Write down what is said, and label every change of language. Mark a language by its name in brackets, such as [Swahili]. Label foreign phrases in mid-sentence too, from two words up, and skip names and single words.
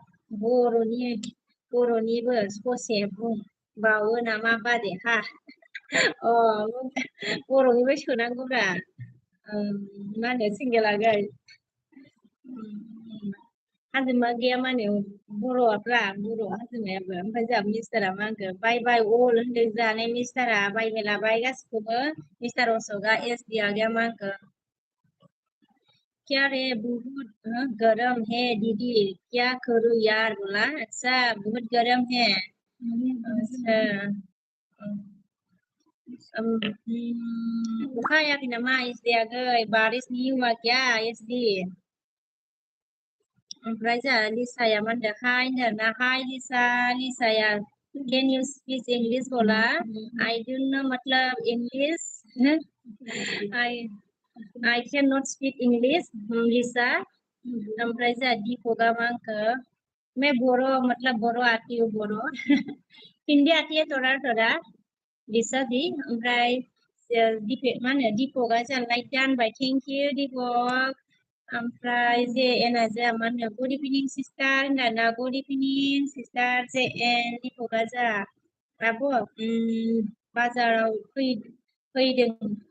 [Bodo] बर'निबो ससे बुंबावो नामा बादे हा बर'निबो सोनांगौब्रा मा होनो सिंगेला गै हाजोमा गैया माने बर'फ्रा बर' हाजोमायाबो ओमफ्राय जोंहा मिस्टारा मा होनखो [English] bye bye all [Bodo] होनदों जानाय मिस्टारा बायबाय लाबाय गासिखौबो मिस्टार अशोकआ एसडि [Hindi] आ गया [Bodo] मा होनखो [Hindi] क्या रे बहुत गरम है दीदी क्या करूँ यार बोला अच्छा बहुत गरम है अच्छा [Bodo] अखा हायाखै नामा एसडि आगै [Hindi] बारिश नहीं हुआ क्या [Bodo] एसडि ओमफ्राय जोंहा लिसाया मा होनदों हाय होनदों हाय लिसा लिसाया कैन [English] you speak English बोला I don't know मतलब English I I cannot speak English लिसा [Bodo] ओमफ्राय जोंहा दीपकआ मा होनखो [Hindi] मैं बर' मतलब बर' आती हूँ बर' हिंदी आती है थोड़ा थोड़ा [Bodo] लिसा दी ओमफ्राय मा होनो दीपकआ जोंहा लाइक दानबाय [English] thank you [Bodo] दीपक ओमफ्राय जे एना जोंहा मा होनो [English] good evening sister [Bodo] होनना [English] good evening sister [Bodo] जे एन दीपकआ जोंहा आब' बाजाराव फैदों